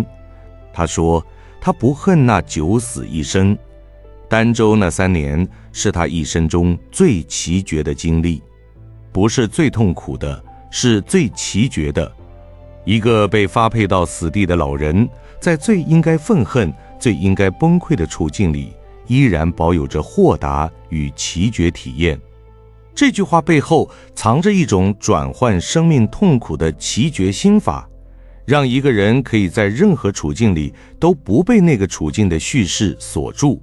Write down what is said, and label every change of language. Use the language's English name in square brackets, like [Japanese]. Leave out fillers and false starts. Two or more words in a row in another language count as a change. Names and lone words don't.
[Chinese] 他說他不恨那九死一生，儋州那3年是他一生中最奇絕的經歷，不是最痛苦的，是最奇絕的。一個被發配到死地的老人，在最應該憤恨、最應該崩潰的處境裡，依然保有着豁達與奇絕體驗。這句話背後藏着一種轉換生命痛苦的奇絕心法，讓一個人可以在任何處境裡都不被那個處境的敘事鎖住。